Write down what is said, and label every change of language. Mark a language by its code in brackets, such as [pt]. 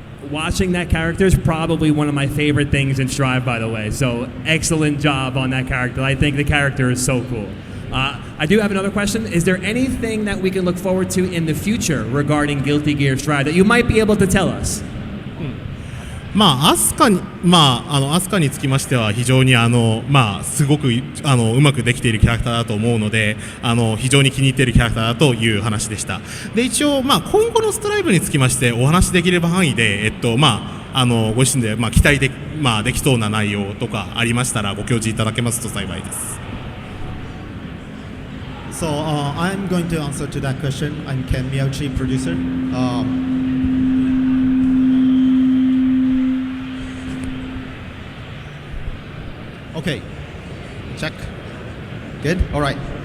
[en] Watching that character is probably one of my favorite things in Strive, by the way. So excellent job on that character. I think the character is so cool. I do have another question. Is there anything that we can look forward to in the future regarding Guilty Gear Strive that you might be able to tell us? [ja] アスカにつきましては非常にすごくうまくできているキャラクターだと思うので、非常に気に入っているキャラクターだという話でした。で一応今後のストライブにつきましてお話しできる範囲でご自身で期待できそうな内容とかありましたらご教示いただけますと幸いです。 [en] So I'm going to answer to that question. I'm Ken Miyauchi, producer. Okay, check. Good. All right.